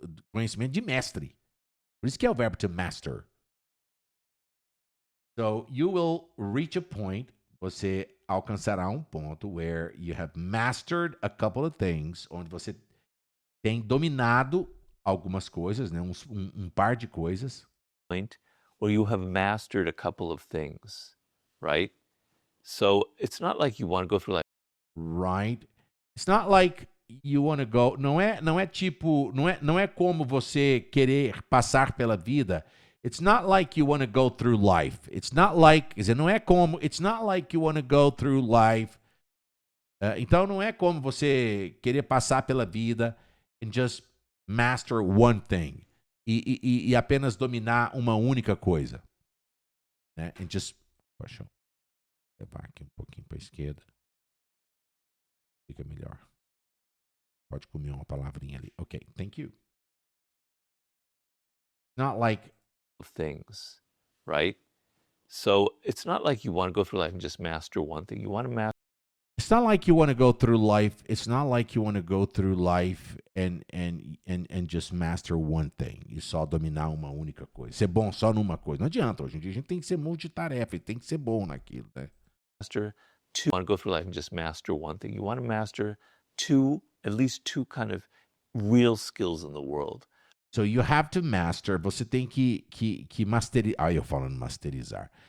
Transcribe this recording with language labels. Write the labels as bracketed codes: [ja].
[pt] Conhecimento de mestre. Por isso que é o verbo to master. [en] So, you will reach a point, [pt] você alcançará um ponto [en] where you have mastered a couple of things, [pt] onde você tem dominado algumas coisas, né? um par de coisas. [en] Point where you have mastered a couple of things, right? So it's not like you want to go through life. Right? It's not like you want to go. [pt] Não é tipo, não é como você querer passar pela vida. [en] It's not like you want to go through life. It's not like, [pt] quer dizer, não é como, [en] it's not like you want to go through life. [pt] Então não é como você querer passar pela vida [en] and just master one thing. [pt] E apenas dominar uma única coisa. Né? [en] And just, [pt] deixa eu levar aqui um pouquinho para a esquerda. Fica melhor. Pode comer uma palavrinha ali. [en] Ok, thank you. Not like things, right? So it's not like you want to go through life and just master one thing. You want to master. It's not like you want to go through life. It's not like you want to go through life and just master one thing. [pt] E só dominar uma única coisa. Ser bom só numa coisa. Não adianta. Hoje em dia a gente tem que ser multitarefa e tem que ser bom naquilo, né? [en] Master two. You want to go through life and just master one thing. You want to master at least two kind of real skills in the world. So you have to master. [pt] Você tem que masterizar. Eu falando masterizar.